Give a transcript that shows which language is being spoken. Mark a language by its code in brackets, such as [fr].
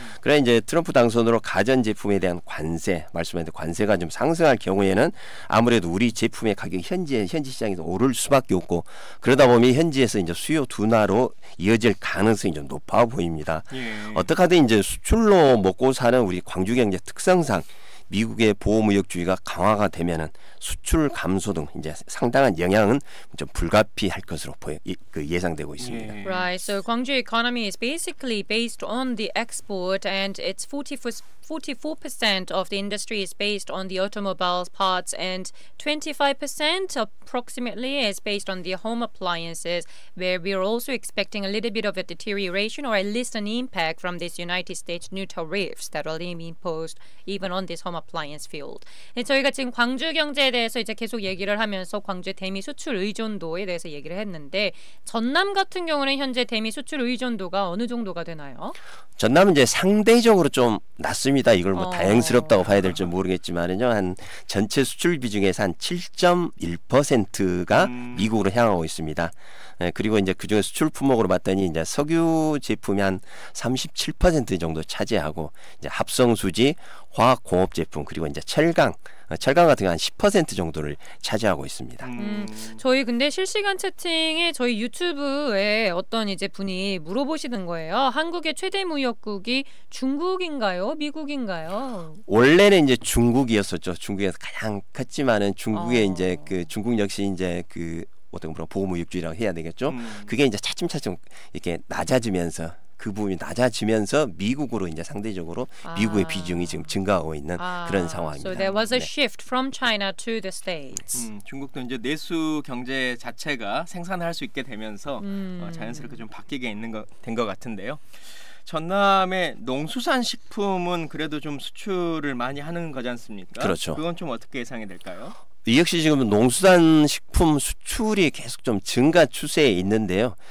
[ko] 그래 이제 트럼프 당선으로 가전 제품에 대한 관세, 말씀하신 관세가 좀 상승할 경우에는 아무래도 우리 제품의 가격이 현지 시장에서 오를 수밖에 없고, 그러다 보면 현지에서 이제 수요 둔화로 이어질 가능성이 좀 높아 보입니다. 어떻게 하든 이제 수출로 먹고 사는 우리 광주 경제 특성상 미국의 보호무역주의가 강화가 되면은 수출 감소 등 이제 상당한 영향은 좀 불가피할 것으로 예상되고 있습니다. [en] Right. So Gwangju economy is basically based on the export, and it's 44% of the industry is based on the automobiles parts, and 25% approximately is based on the home appliances, where we are also expecting a little bit of a deterioration or at least an impact from this United States new tariffs that are being imposed even on this home appliance field. [ko] 저희가 지금 광주 경제에 대해서 이제 계속 얘기를 하면서 광주의 대미 수출 의존도에 대해서 얘기를 했는데, 전남 같은 경우는 현재 대미 수출 의존도가 어느 정도가 되나요? 전남은 이제 상대적으로 좀 낮습니다. 이걸 뭐 다행스럽다고 봐야 될지 모르겠지만은요, 한 전체 수출 비중에서 한 7.1%가 미국으로 향하고 있습니다. 그리고 이제 그중에 수출 품목으로 봤더니 이제 석유 제품이 한 37% 정도 차지하고, 이제 합성 수지, 화학 공업 제품, 그리고 이제 철강 같은 게 한 10% 정도를 차지하고 있습니다. 저희 근데 실시간 채팅에 저희 유튜브에 어떤 이제 분이 물어보시는 거예요. 한국의 최대 무역국이 중국인가요? 미국인가요? 원래는 이제 중국이었었죠. 중국에서 가장 컸지만은 중국의 이제 그 중국 역시 이제 그 어떤 그런 보호무역주의라고 해야 되겠죠. 그게 이제 차츰차츰 이렇게 낮아지면서, 그 부분이 낮아지면서 미국으로 이제 상대적으로 미국의 비중이 지금 증가하고 있는 그런 상황입니다. [en] So there was a shift from China to the States. [ko] 중국도 이제 내수 경제 자체가 생산을 할 수 있게 되면서 자연스럽게 좀 바뀌게 된 것 같은데요. 전남의 농수산 식품은 그래도 좀 수출을 많이 하는 거지 않습니까? 그렇죠. 그건 좀 어떻게 예상이 될까요? 이 역시 지금 농수산 식품 수출이 계속 좀 증가 추세에 있는데요.